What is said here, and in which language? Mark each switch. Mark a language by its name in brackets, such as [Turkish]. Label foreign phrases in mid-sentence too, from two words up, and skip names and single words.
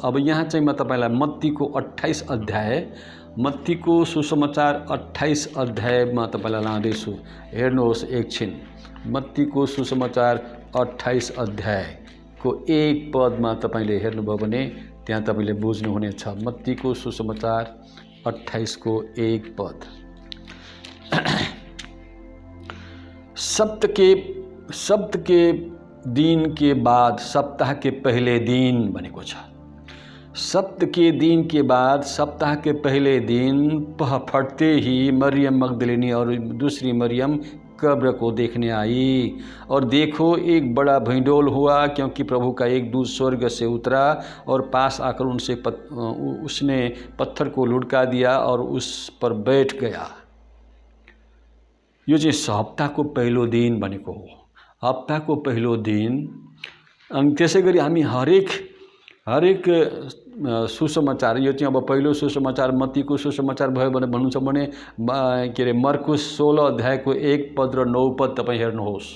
[Nepali] अब यहाँ चाहिँ म तपाईलाई मत्तीको 28 अध्याय, मत्तीको सुसमाचार 28 अध्यायमा तपाईलाई लाँदैछु। हेर्नुहोस् एकछिन। मत्तीको सुसमाचार 28 अध्यायको 1 पदमा तपाईले हेर्नुभयो भने त्यहाँ तपाईले बुझ्नुहुनेछ। मत्तीको सुसमाचार 28 को 1 पद। [Hindi] सप्त के दिन के बाद सप्ताह के पहले दिन [Nepali] भनेको छ। [Hindi] सप्त के दिन के बाद सप्ताह के पहले दिन पह फटते ही मरियम मगदलिनी और दूसरी मरियम कब्र को देखने आई, और देखो एक बड़ा भैंडोल हुआ, क्योंकि प्रभु का एक दूत स्वर्ग से उतरा और पास आकर उसने पत्थर को लुढ़का दिया और उस पर बैठ गया। [Nepali] यो चाहिँ हप्ताको पहिलो दिन भनेको हो। हप्ताको पहिलो दिन। अनि त्यसै गरी हामी हरेक सुसमाचार, यो चाहिँ अब पहिलो सुसमाचार मत्तीको सुसमाचार भयो भने भन्नुहुन्छ भने के अरे मर्कुस 16 अध्यायको 1 पद र 9 पद तपाईँ हेर्नुहोस्।